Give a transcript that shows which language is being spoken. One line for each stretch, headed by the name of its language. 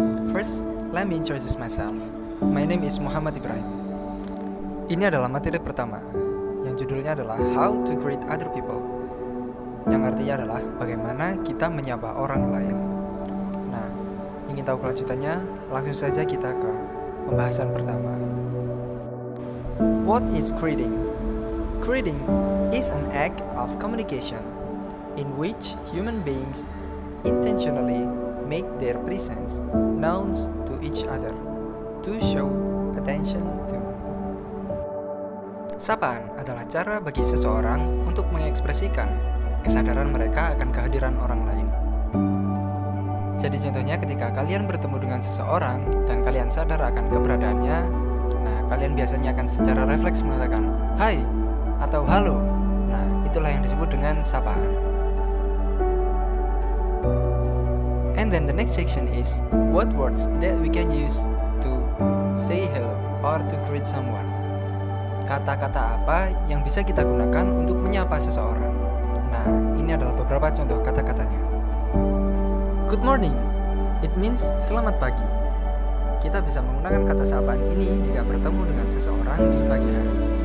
English: First, let me introduce myself. My name is Muhammad Ibrahim.
Indonesian: Ini adalah materi pertama, yang judulnya adalah
English: How to Greet Other People,
Indonesian: yang artinya adalah bagaimana kita menyapa orang lain. Nah, ingin tahu kelanjutannya? Langsung saja kita ke pembahasan pertama.
English: What is greeting? Greeting is an act of communication in which human beings intentionally make their presence known to each other to show attention to.
Indonesian: Sapaan adalah cara bagi seseorang untuk mengekspresikan kesadaran mereka akan kehadiran orang lain. Jadi contohnya ketika kalian bertemu dengan seseorang dan kalian sadar akan keberadaannya, nah kalian biasanya akan secara refleks mengatakan "Hai" atau "Halo". Nah, itulah yang disebut dengan sapaan.
English: And then the next section is what words that we can use to say hello or to greet someone.
Indonesian: Kata-kata apa yang bisa kita gunakan untuk menyapa seseorang? Nah, ini adalah beberapa contoh kata-katanya.
English: Good morning, it means
Indonesian: selamat pagi. Kita bisa menggunakan kata sapaan ini jika bertemu dengan seseorang di pagi hari.